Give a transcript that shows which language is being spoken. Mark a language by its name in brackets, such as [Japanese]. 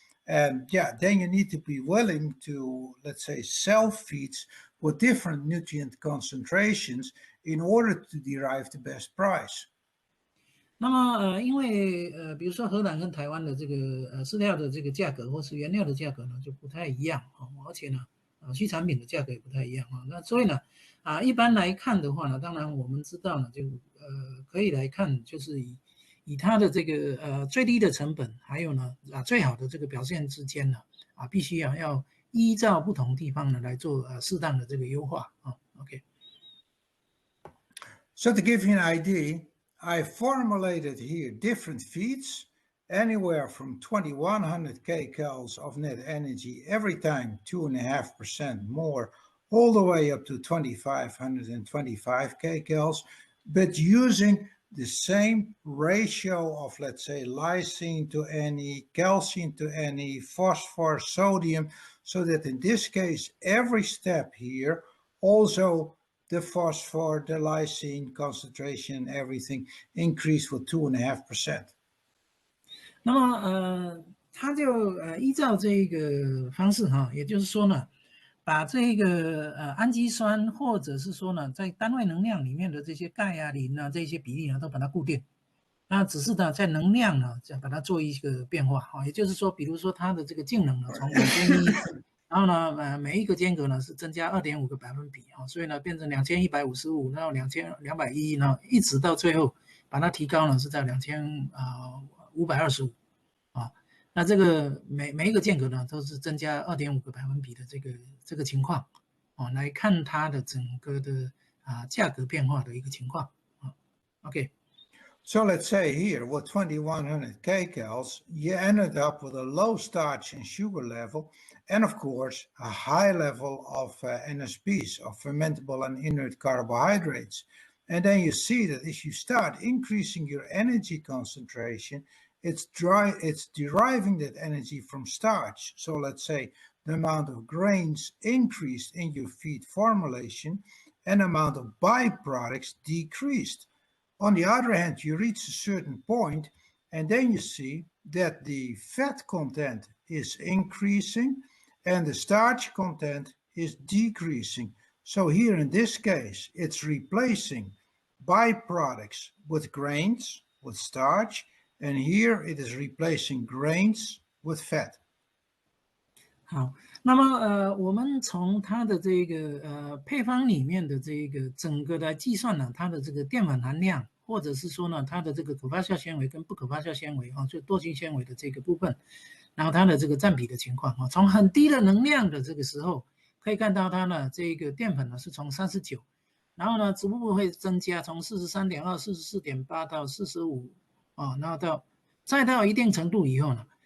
[English] And yeah, then you need to be willing to, let's say, sell feeds with different nutrient concentrations in order to derive the best price. [Chinese] 那么因为比如说荷兰跟台湾的这个饲料的这个价格或是原料的价格呢就不太一样而且呢畜产品的价格也不太一样那所以呢一般来看的话呢，当然我们知道呢，就可以来看，就是以它的这个最低的成本，还有呢最好的这个表现之间呢必须要依照不同地方呢来做适当的这个优化OK。 [English] So to give you an idea, I formulated here different feeds, anywhere from 2100 kcals of net energy every time, 2.5% more, all the way up to 2525 kcals, but using the same ratio of, let's say, lysine to any, calcium to any, phosphorus, sodium, so that in this case, every step here also the phosphor, the lysine concentration, everything increased with 2.5%. [Chinese] 那么它就依照这个方式也就是说呢，把这个氨基酸或者是说呢，在单位能量里面的这些钙啊、磷啊这些比例呢，都把它固定。那只是呢，在能量呢，把它做一个变化也就是说，比如说它的这个净能呢，从2100。然后呢，每一个间隔呢是增加2.5个百分比所以呢变成2155，然后2201，然后一直到最后把它提高呢是在2525那这个每一个间隔呢都是增加2.5个百分比的这个情况来看它的整个的价格变化的一个情况OK。 [English] So let's say here with 2100 kcals, you ended up with a low starch and sugar level, and of course a high level of NSPs, of fermentable and inert carbohydrates. And then you see that if you start increasing your energy concentration, it's deriving that energy from starch. So let's say the amount of grains increased in your feed formulation and the amount of byproducts decreased. On the other hand, you reach a certain point, and then you see that the fat content is increasing and the starch content is decreasing. So here in this case, it's replacing byproducts with grains, with starch, and here it is replacing grains with fat. [Chinese] 好，那么我们从它的这个配方里面的这个整个来计算呢，它的这个淀粉含量，或者是说呢，它的这个可发酵纤维跟不可发酵纤维就多筋纤维的这个部分，然后它的这个占比的情况从很低的能量的这个时候，可以看到它呢这个淀粉呢是从39，然后呢逐步会增加，从43.2、44.8到45然后再到一定程度以后呢。